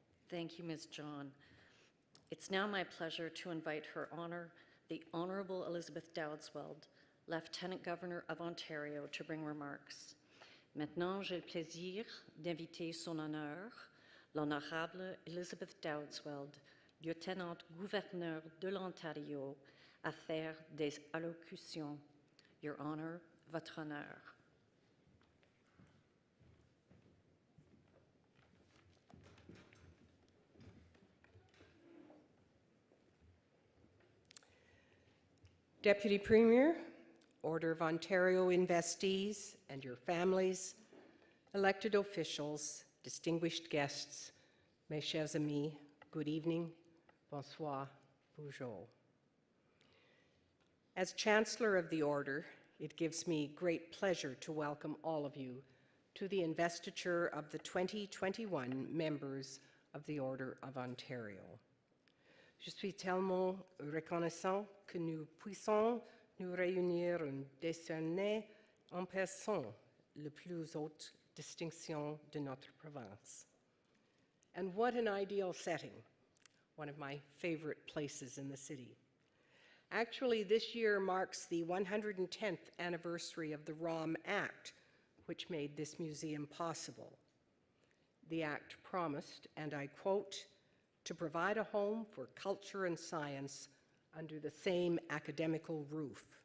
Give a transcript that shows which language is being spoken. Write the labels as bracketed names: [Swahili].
[English] Thank you, Ms. John. It's now my pleasure to invite Her Honor, the Honorable Elizabeth Dowdesweld, Lieutenant Governor of Ontario, to bring remarks. [French] Maintenant, j'ai le plaisir d'inviter son honneur, l'Honorable Elizabeth Dowdesweld, Lieutenant Gouverneur de l'Ontario, à faire des allocutions. [English] Your Honor, [French] votre honneur. [English] Deputy Premier, Order of Ontario investees and your families, elected officials, distinguished guests, [French] mes chers amis, [English] good evening, [French] bonsoir, bonjour. [English] As Chancellor of the Order, it gives me great pleasure to welcome all of you to the investiture of the 2021 members of the Order of Ontario. [French] Je suis tellement reconnaissant que nous puissions nous réunir et décerner en personne la plus haute distinction de notre province. [English] And what an ideal setting, one of my favorite places in the city. Actually, this year marks the 110th anniversary of the ROM Act, which made this museum possible. The Act promised, and I quote, to provide a home for culture and science under the same academical roof.